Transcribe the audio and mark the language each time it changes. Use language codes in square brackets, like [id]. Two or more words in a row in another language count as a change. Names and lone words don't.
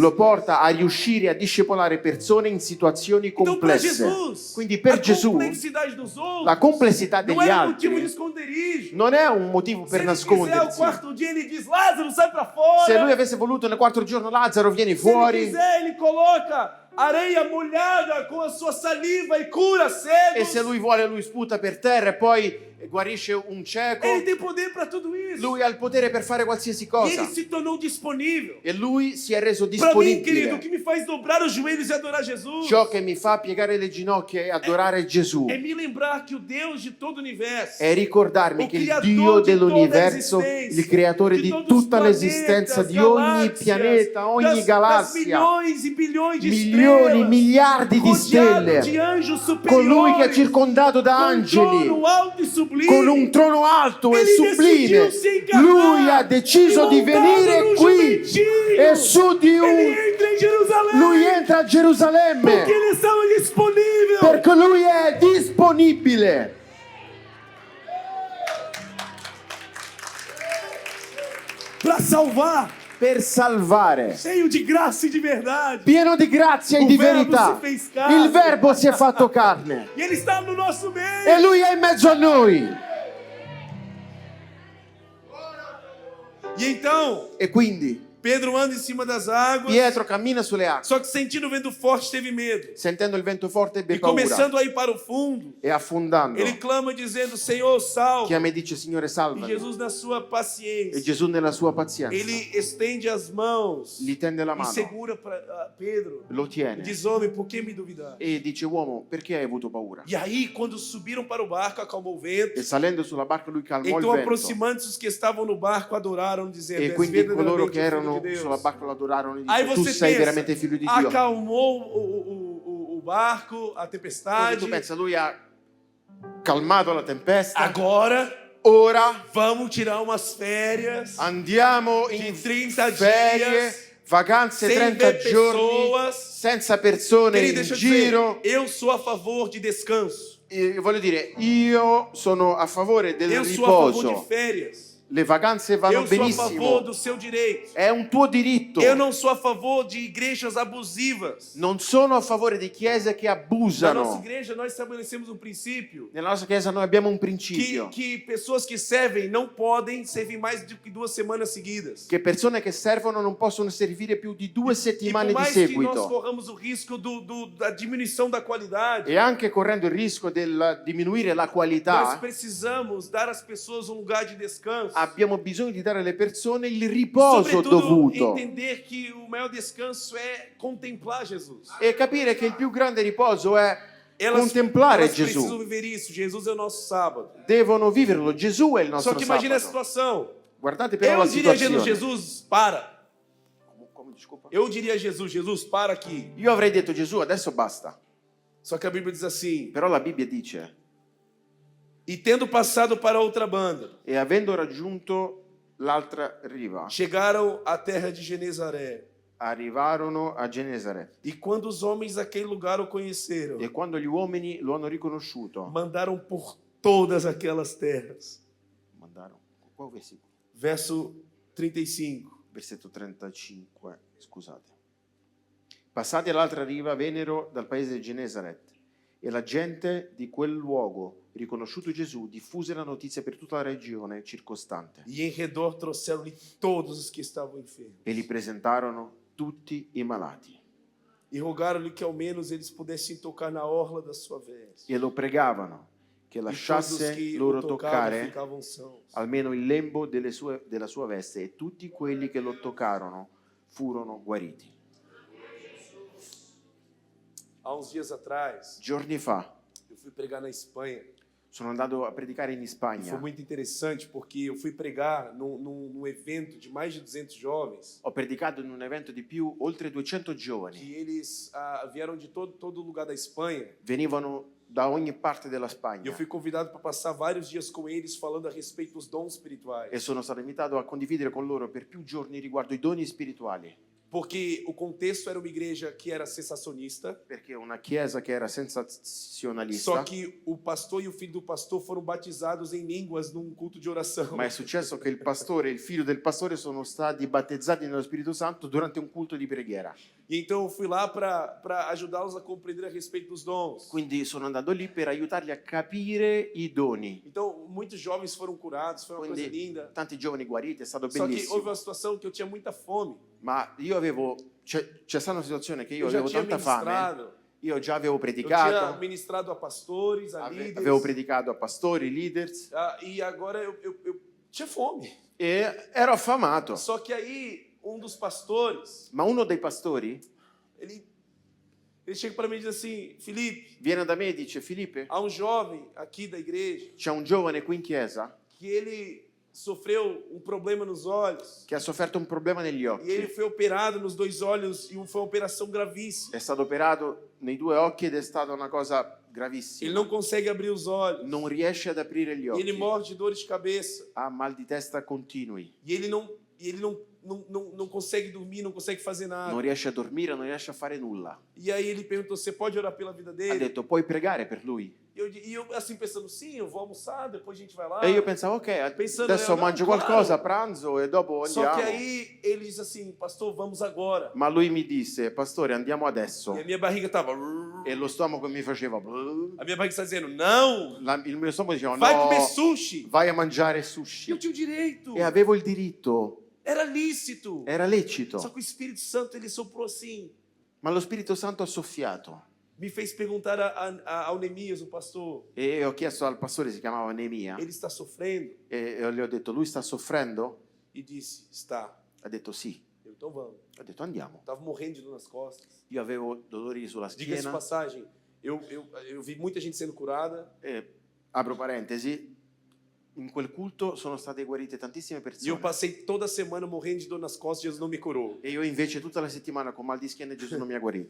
[it] lo porta a riuscire a discepolare persone in situazioni [pt] Então, para [it] complesse. [pt] Jesus, [it] Quindi per [pt] a [it] Gesù [pt] complexidade dos outros [it] la complessità [pt] não [it] degli [pt] era motivo de [it] altri [pt] esconderijo. [it] non è un motivo [pt] Se [it] per [pt] ele quiser, ao [it] nascondersi. [pt] quarto dia, ele diz, Lázaro, sai para fora. [it] Se lui avesse voluto nel quarto giorno Lazzaro vieni [pt] Se ele [it] fuori, [pt] quiser, ele coloca areia molhada com a sua saliva e cura cegos. [it] e se lui vuole lui sputa per terra e poi guarisce un cieco. [pt] Ele tem poder para tudo isso. [it] Lui ha il potere per fare qualsiasi [pt] E ele [it] cosa. [pt] se tornou disponível. [it] E lui si è reso [pt] Para mim, querido, o [it] disponibile. [pt] que me faz dobrar os joelhos e adorar Jesus [it] Ciò che mi fa piegare le ginocchia e adorare Gesù [pt] é me lembrar que o Deus de todo o universo, [it] è ricordarmi [pt] o [it] che il [pt] criador [it] Dio di dell'universo, [pt] toda a existência, [it] il creatore [pt] de [it] di [pt] todos os [it] tutta l'esistenza, [pt] planetas, [it] di ogni [pt] galáxias, [it] pianeta, ogni [pt] das [it] galassia, [pt] milhões e bilhões de [it] milioni, [pt] estrelas, [it] miliardi di [pt] rodeado [it] stelle, [pt] de anjos superiores, [it] colui che è circondato da [pt] com um [it] angeli, [pt] trono alto e sublime, [it] con un trono alto e [pt] Ele [it] sublime. [pt] decidiu se encarnar [it] Lui ha deciso [pt] e [it] di [pt] montado [it] venire [pt] num [it] qui [pt] jumentinho. [it] e su di [pt] Ele [it] un... [pt] entra em Jerusalém [it] Lui entra a Gerusalemme [pt] porque ele estava disponível. [it] perché lui è disponibile. [pt] Para salvar, [it] Per salvare, [pt] cheio de graça e de verdade. [it] pieno di grazia e di [pt] Verbo [it] verità. [pt] si fez carne. [it] Il verbo si è fatto carne [pt] E ele está no nosso meio. [it] e lui è in mezzo a noi. [pt] E então, [it] E quindi [pt] Pedro anda em cima das águas, [it] Pietro cammina sulle acque, [pt] só que sentindo o vento forte teve medo. [it] sentendo il vento forte ebbe [pt] E [it] paura [pt] começando a ir para o fundo, [it] e affondando [pt] ele clama dizendo, Senhor, salva. [it] chiama e dice Signore [pt] E [it] salvami. [pt] Jesus, na sua [it] E [pt] paciência, [it] Gesù nella sua pazienza [pt] ele estende as mãos [it] gli tende la [pt] e [it] mano, [pt] segura para Pedro. [it] lo [pt] E [it] tiene [pt] diz, homem, por que me duvidar? [it] e dice uomo perché hai avuto paura? [pt] E aí, quando subiram para o barco, acalmou o vento. [it] E salendo sulla barca lui calmò [pt] Então, [it] il vento [pt] aproximando-se os que estavam no barco, adoraram, dizendo, [it] e [pt] és [it] quindi coloro [pt] verdadeiramente [it] che [pt] o [it] erano [pt] Filho de Deus. [it] sulla barca lo adorarono e [pt] Aí [it] dice tu [pt] você [it] sei [pt] pensa, [it] veramente figlio di Dio. [pt] acalmou o barco, a [it] Quindi [pt] tempestade. [it] tu pensa lui ha calmato la tempesta, [pt] Agora, [it] ora [pt] vamos tirar umas férias [it] andiamo [pt] de [it] in [pt] 30 [it] ferie [pt] dias [it] vacanze [pt] sem [it] 30 [pt] ver [it] giorni [pt] pessoas. [it] senza persone [pt] Querido, [it] in [pt] deixa eu dizer, [it] giro. [pt] eu sou a favor de descanso. [it] Voglio dire, io sono a favore del [pt] Eu sou a favor de [it] riposo. [pt] férias. [it] Le vacanze vanno [pt] Eu sou a favor [it] benissimo. [pt] do seu direito. [it] È un tuo diritto. [pt] Eu não sou a favor de igrejas abusivas. [it] Non sono a favore di chiese che [pt] Na nossa [it] abusano. [pt] igreja nós estabelecemos um princípio [it] Nella nostra chiesa noi abbiamo un principio. [pt] que pessoas que servem não podem servir mais do que 2 semanas seguidas. [it] Che persone che servono non possono servire più di 2 [pt] E [it] settimane [pt] por [it] di [pt] mais que nós [it] seguito. [pt] corramos o risco da diminuição da qualidade, [it] E anche correndo il rischio di diminuire la [pt] nós [it] qualità, [pt] precisamos dar às pessoas um lugar de descanso. [it] abbiamo bisogno di dare alle persone il riposo [pt] Sobretudo, [it] dovuto. [pt] entender que o maior descanso é contemplar Jesus. [it] E capire che il più grande riposo è [pt] Elas [it] contemplare [pt] precisam [it] Gesù. [pt] viver isso. Jesus é o nosso sábado. [it] Devono viverlo. Gesù è il [pt] Só [it] nostro [pt] que imagina a [it] sabato. [pt] situação. [it] Guardate però [pt] Eu [it] la [pt] diria a [it] situazione. [pt] Jesus, para. [it] Come, desculpa? [pt] Eu diria a Jesus, para aqui. [it] Io avrei detto Gesù, adesso basta. [pt] Só que a Bíblia diz assim: [it] Però la Bibbia dice, [pt] e tendo passado para outra banda, [it] e avendo raggiunto l'altra riva, [pt] chegaram à terra de Genezaré. [it] arrivarono a Genesaret. [pt] E quando os homens daquele lugar o conheceram, [it] E quando gli uomini lo hanno riconosciuto, [pt] mandaram por todas aquelas terras. [it] mandarono. Qual versicolo? [pt] Verso 35. [it] Versetto 35, scusate. Passati all'altra riva, vennero dal paese di Genesaret, e la gente di quel luogo, riconosciuto Gesù, diffuse la notizia per tutta la regione circostante. [pt] E em redor trouxeram-lhe todos os que estavam enfermos. [it] E li presentarono tutti i malati. [pt] E rogaram-lhe que ao menos eles pudessem tocar na orla da sua veste. [it] E lo pregavano che [pt] E todos [it] lasciasse [pt] que [it] loro [pt] o tocavam [it] toccare [pt] ficavam sãos. [it] almeno il lembo della sua veste, e tutti quelli che lo toccarono furono guariti. [pt] Há uns dias atrás, [it] Giorni fa [pt] eu fui pregar na Espanha. [it] sono andato a predicare in [pt] E foi [it] Spagna. [pt] muito interessante porque eu fui pregar num evento de mais de 200 jovens. [it] Ho predicato in un evento di oltre 200 giovani. [pt] Que eles vieram de todo lugar da Espanha. [it] Venivano da ogni parte della [pt] E eu [it] Spagna [pt] fui convidado para passar vários dias com eles falando a respeito dos dons espirituais. [it] e sono stato invitato a condividere con loro per più giorni riguardo i doni spirituali, [pt] Porque o contexto era uma igreja que era sensacionista. [it] perché una chiesa che era [pt] Só [it] sensazionalista, [pt] que o pastor e o filho do pastor foram batizados em línguas num culto de oração. [it] ma è successo che il pastore e il figlio del pastore sono stati battezzati nello Spirito Santo durante un culto di preghiera. [pt] E então eu fui lá para ajudá-los a compreender a respeito dos dons. [it] Quindi sono andato lì per aiutarli a capire i doni. [pt] Então muitos jovens foram curados, foi uma coisa [it] Quindi [pt] linda. [it] tanti giovani guariti, è stato [pt] Só que houve [it] bellissimo. [pt] uma situação que eu tinha muita fome. [it] Ma c'è stata una situazione che io [pt] Eu já [it] avevo [pt] tinha [it] tanta fame, [pt] ministrado. [it] io già avevo [pt] Eu tinha [it] predicato, [pt] ministrado a pastores, a líderes. [it] avevo predicato a pastori, leaders, [pt] E agora eu tinha fome. [it] e ero affamato. [pt] Só que aí dos pastores, [it] Ma uno dei pastori [pt] ele chega para mim e diz assim: Felipe, [it] viene da me e dice: Filippe, [pt] há um jovem aqui da igreja [it] c'è un giovane qui in chiesa [pt] que ele sofreu um problema nos olhos [it] che ha sofferto un problema negli [pt] e ele [it] occhi. [pt] foi operado nos 2 olhos e foi uma operação gravíssima. [it] È stato operato nei 2 occhi ed è stata una cosa [pt] Ele [it] gravissima. [pt] não consegue abrir os olhos. [it] Non riesce ad aprire gli [pt] Ele [it] occhi, [pt] morre de dores de cabeça. [it] ha mal di testa continui, [pt] E ele não consegue dormir, não consegue fazer nada. [it] non riesce a dormire, non riesce a fare nulla. [pt] E aí ele perguntou: você pode orar pela vida [it] Ha [pt] dele? [it] detto: puoi pregare per lui? [pt] E eu assim pensando: sim, eu vou almoçar, depois a gente vai lá. [it] E io pensavo: ok, [pt] Pensando, [it] adesso [pt] no, [it] mangio [pt] claro. [it] qualcosa a pranzo e dopo [pt] Só que [it] andiamo. [pt] aí ele diz assim: pastor, vamos agora. [it] Ma lui mi disse: pastore, andiamo adesso. [pt] E a minha barriga tava. [it] E lo stomaco mi faceva "Brrr". [pt] A minha barriga está dizendo: não, [it] Il mio stomaco diceva: [pt] vai comer [it] no, [pt] sushi. [it] vai a mangiare [pt] Eu [it] sushi. [pt] tinha o direito. [it] E avevo il diritto, [pt] Era lícito. [it] era lecito. [pt] Só que o Espírito Santo ele soprou assim. [it] Ma lo Spirito Santo ha soffiato. [pt] Me fez perguntar ao Neemias, o pastor: [it] E ho chiesto al pastore, si chiamava Neemia, [pt] ele está sofrendo? [it] e le ho detto: lui sta soffrendo? [pt] E disse: está. [it] Ha detto sì. [pt] Eu, então vamos. [it] Ho detto andiamo. [pt] Estava morrendo de dor nas costas. [it] Io avevo dolori sulla [pt] Diga-se de [it] schiena. [pt] passagem, eu vi muita gente sendo curada. [it] Apro parentesi, in quel culto sono state guarite tantissime [pt] E eu [it] persone. [pt] passei toda semana morrendo de dor nas costas, Jesus não me curou. [it] E io invece tutta la settimana con mal di schiena e Gesù non mi ha guarito.